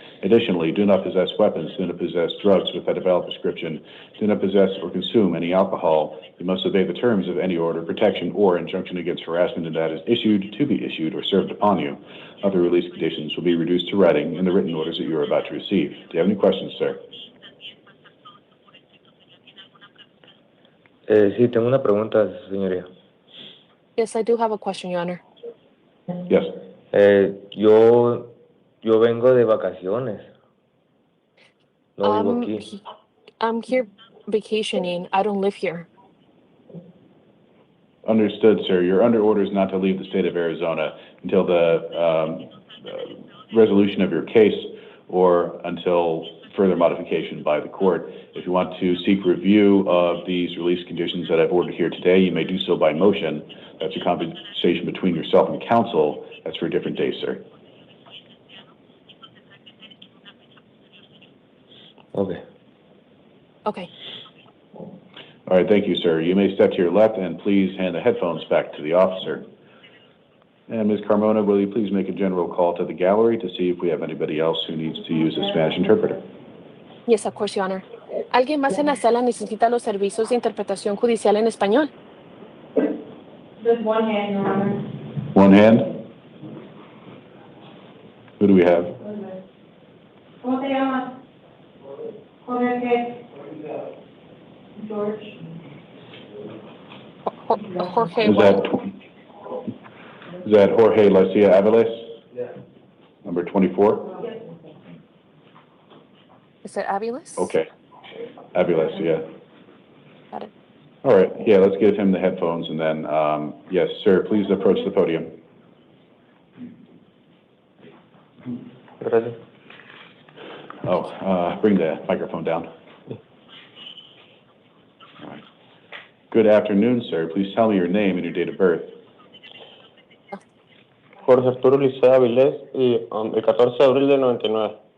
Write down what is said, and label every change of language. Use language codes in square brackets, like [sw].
[en] Additionally, do not possess weapons, do not possess drugs without a valid prescription, do not possess or consume any alcohol. You must obey the terms of any order, protection, or injunction against harassment that is issued, to be issued, or served upon you. Other release conditions will be reduced to writing in the written orders that you are about to receive. Do you have any questions, sir? [es] Sí, tengo una pregunta, señoría. [en] Yes, I do have a question, Your Honor. Yes. [es] Yo vengo de vacaciones. No vivo aquí. [en] I'm here vacationing. I don't live here. Understood, sir. You're under orders not to leave the state of Arizona until the resolution of your case or until further modification by the court. If you want to seek review of these release conditions that I've ordered here today, you may do so by motion. That's a conversation between yourself and counsel. That's for a different day, sir. Okay. Okay. All right, thank you, sir. You may step to your left and please hand the headphones back to the officer. And Ms. Carmona, will you please make a general call to the gallery to see if we have anybody else who needs to use a Spanish interpreter? Yes, of course, Your Honor. [es] ¿Alguien más en la sala necesita los servicios de interpretación judicial en español? [en] Just one hand, Your Honor. One hand? Who do we have? [es] ¿Cómo te llamas? Jorge, ¿qué? George. Jorge, [en] Is that Jorge Garcia Aviles? Yeah. Number 24? Yes. Is it Aviles? Okay. Aviles, yeah. Got it. All right, yeah, let's give him the headphones and then, yes, sir, please approach the podium. [es] Gracias. [en] Oh, bring the microphone down. All right. Good afternoon, sir. Please tell me your name and your date of birth. [es] Jorge Arturo Licea Avilés y el 14 de abril del 99.